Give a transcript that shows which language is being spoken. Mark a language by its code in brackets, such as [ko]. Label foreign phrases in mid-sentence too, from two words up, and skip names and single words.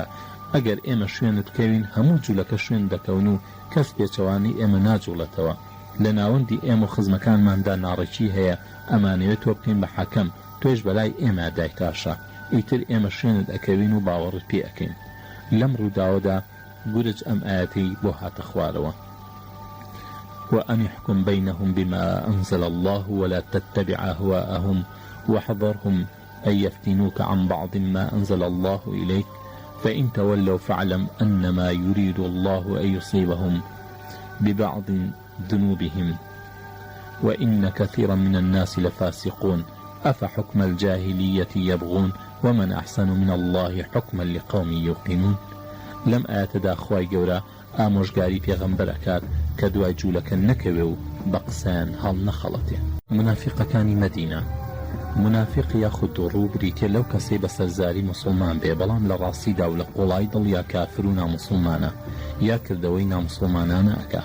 [ckb] ئەگەر ئێمە شوێنت بکەوین هەموو جوولەکە شوێن دەکەون و کەس پێچەوانی ئێمە ناجوڵێتەوە. لە ناوەندی ئێمە و خزمەکانماندا ناڕێکی هەیە، ئەمانەوێت تۆ بکەین بە حەکەم، تۆش بەلای ئێمە دایکاشە، ئیتر ئێمە شوێنت ئەکەوین و باوەڕت پێ ئەکەین. لەم ڕووداوەدا گورج ئەم ئاەتەی بۆ هاتە خوارەوە: [ar] وأن يحكم بينهم بما أنزل الله ولا تتبع أهواءهم واحذرهم أن يفتنوك عن بعض ما أنزل الله إليك فإن تولوا فاعلم أنما يريد الله أن يصيبهم ببعض ذنوبهم وإن كثيرا من الناس لفاسقون أفحكم الجاهلية يبغون ومن أحسن من الله حكما لقوم يوقنون. [ckb] لم آتدا خواي گەورە ئامۆژگاری پێغەمبەر ئەکات کە دوای جوولەکە نەکەوێ و بە قسەیان هەڵ نەخەڵەتێ. منافقەکانی مەدینە، منافق یاخود ڕوو بریتێ لەو کەسەی بە سەرزاری مسلمان بێ، بەڵام لە ڕاستیدا و لە قوڵای دڵ یا کافر و نامسلمانە یا کردەوەی نامسلمانانە ئەکا.